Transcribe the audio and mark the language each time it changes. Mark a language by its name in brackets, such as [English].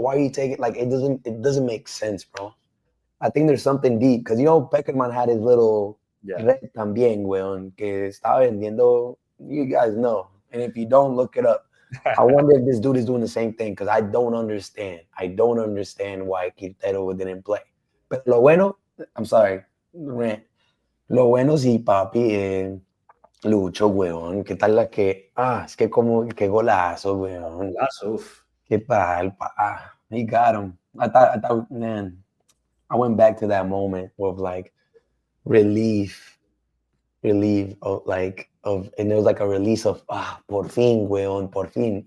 [English] Why are you taking, like, it doesn't make sense, bro. I think there's something deep because, you know, Peckerman had his little red [Spanish] también, weón, que estaba vendiendo. [English] You guys know. And if you don't, look it up. I wonder if this dude is doing the same thing because I don't understand. I don't understand why Quintero didn't play. But [Spanish] lo bueno, [English] I'm sorry, rant. [Spanish] Lo bueno sí, papi, Lucho, weón. ¿Qué tal la que? Es que como, qué golazo, weón. Golazo. Qué pal, pa. [English] He got him. I thought, man, I went back to that moment of, like, relief of, and there was like a release of, [Spanish] por fin, weón, por fin.